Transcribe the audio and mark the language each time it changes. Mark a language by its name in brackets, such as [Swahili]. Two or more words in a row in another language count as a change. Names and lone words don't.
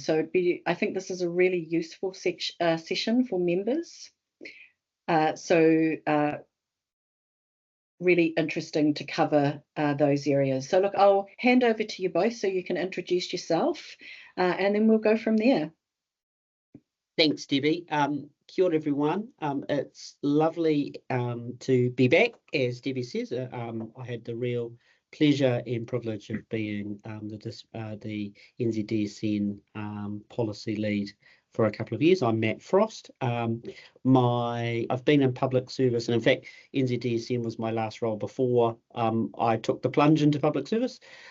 [English] So I think this is a really useful session for members. Really interesting to cover those areas. So look, I'll hand over to you both so you can introduce yourself, and then we'll go from there. Thanks, [Māori] Debbie. Kia ora, [English] everyone. It's lovely to be back. As Debbie says, I had the real pleasure and privilege of being the NZDSN policy lead for a couple of years. I'm Matt Frost. I've been in public service, and in fact, NZDSN was my last role before I took the plunge into public service.